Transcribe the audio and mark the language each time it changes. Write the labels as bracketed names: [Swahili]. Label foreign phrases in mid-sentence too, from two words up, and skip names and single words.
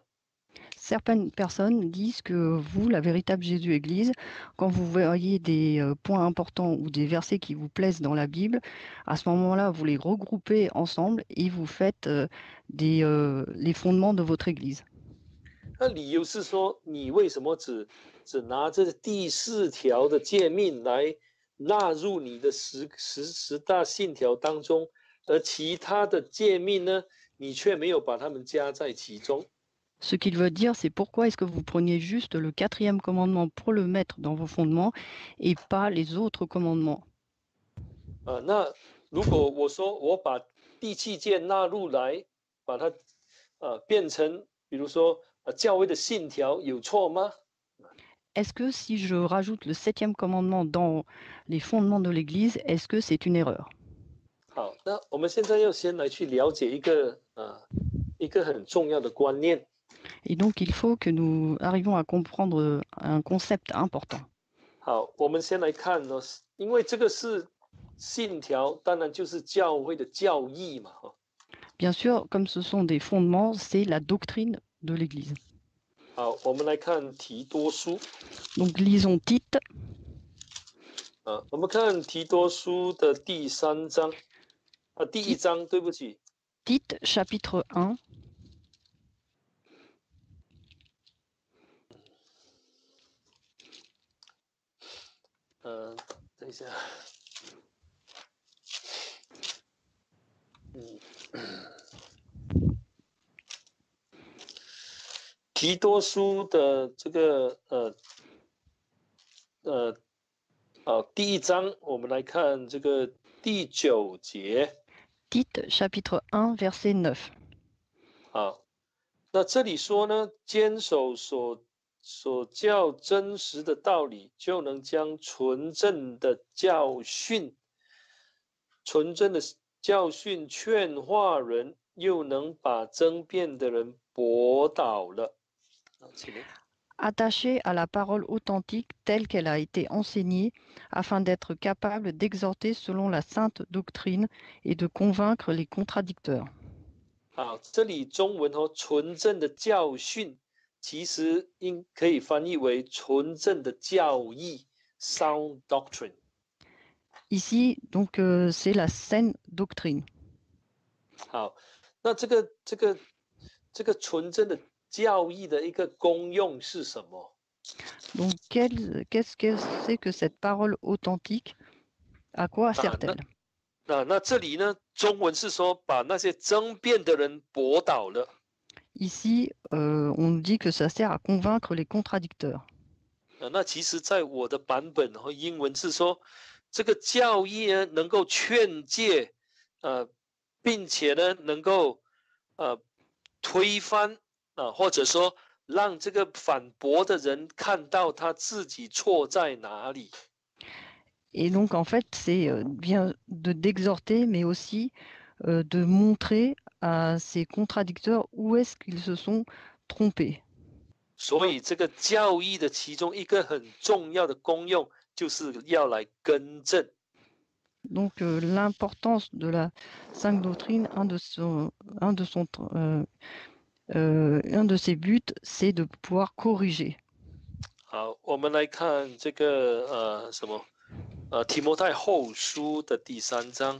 [French] certaines personnes disent que vous, la véritable Jésus-Église, quand vous voyez des points importants ou des versets qui vous plaisent dans la Bible, à ce moment-là, vous les regroupez ensemble et vous faites les fondements de votre Église. [Chinese] 那理由是说，你为什么只拿这第4条的诫命来纳入你的十大信条当中，而其他的诫命呢，你却没有把它们加在其中？ [French] Ce qu'il veut dire, c'est pourquoi est-ce que vous preniez juste le 4e commandement pour le mettre dans vos fondements et pas les autres commandements. [Chinese] 那如果我说我把第7诫纳入来，把它变成，比如说教会的信条，有错吗？ [French] Est-ce que si je rajoute le 7e commandement dans les fondements de l'Église, est-ce que c'est une erreur? [Chinese] 好，那我们现在要先来去了解一个很重要的观念。 [French] Et donc, il faut que nous arrivions à comprendre un concept important. [Chinese] 好，我们先来看因为这个是信条，当然就是教会的教义嘛。 [French] Bien sûr, comme ce sont des fondements, c'est la doctrine de l'Église. [Chinese] 好，我们来看提多书。 [French] Donc, lisons Tite. [Chinese] 我们看提多书的第1章，第1章，对不起。 [French] Tite, chapitre 1. [Chinese] 等一下。提多书的这个好，第一章我们来看这个第9节。 [French] Tite chapitre 1 verset 9. [Chinese] 好，那这里说呢，坚守所教真实的道理，就能将纯正的教训劝化人，又能把争辩的人驳倒了。请念。 [French] Attaché à la parole authentique telle qu'elle a été enseignée, afin d'être capable d'exhorter selon la sainte doctrine et de convaincre les contradicteurs. [Chinese] 好，这里中文纯正的教训，其实可以翻译为纯正的教义 [English] （sound doctrine）。 [French] Ici, donc, c'est la saine doctrine. [Chinese] 好，那这个纯正的教义的一个功用是什么？ [French] Donc, qu'est-ce que c'est que cette parole authentique? À quoi sert-elle? [Chinese] 那这里呢，中文是说把那些争辩的人驳倒了。 [French] Ici, on dit que ça sert à convaincre les contradicteurs. [Chinese] 那其实在我的版本和英文是说，这个教义呢能够劝诫，并且呢能够推翻或者说让这个反驳的人看到他自己错在哪里。 [French] Et donc, en fait, c'est bien d'exhorter, mais aussi de montrer à ces contradicteurs où est-ce qu'ils se sont trompés. [Chinese] 所以这个教义的其中一个很重要的功用，就是要来更正。 [French] Donc, l'importance de la Sainte Doctrine, un de ses buts, c'est de pouvoir corriger. [Chinese] 好，我们来看这个提摩太后书的第3章。